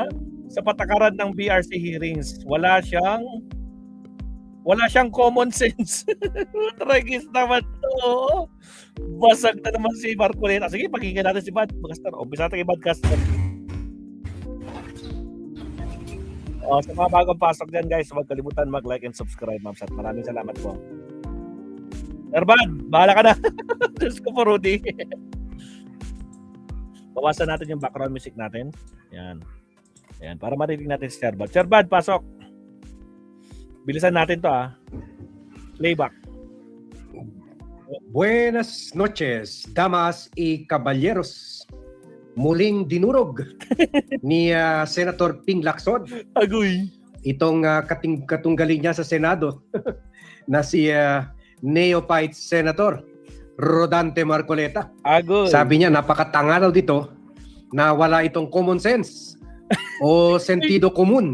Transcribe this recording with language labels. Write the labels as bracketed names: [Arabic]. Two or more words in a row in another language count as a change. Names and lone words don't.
[Filipino] Sa patakaran ng BRC hearings, wala siyang [English] common sense. [Filipino] Tragis naman to. Basag na naman si Marcoleta. Sige, pakinggan natin si Bud. Magastar. Umpisa natin kay Bud Castor. Sa mga bagong pasok dyan, guys, huwag kalimutan mag- [English] like and subscribe, [Filipino] ma'am. Maraming salamat po. Sir Bud, bahala ka na. Diyos ko po, Rudy. Bawasan natin yung background music natin. Yan. Ayan, para marinig natin si Sir Bud. Sir Bud, pasok. Bilisan natin to, Playback. [Spanish] Buenas noches, damas y caballeros. [Filipino] Muling dinurog ni Senator Ping Lacson. Agoy. Itong katunggali niya sa Senado na si Neophyte Senator Rodante Marcoleta. Agoy. Sabi niya napakatanga daw dito na wala itong [English] common sense [Filipino] o sentido komun.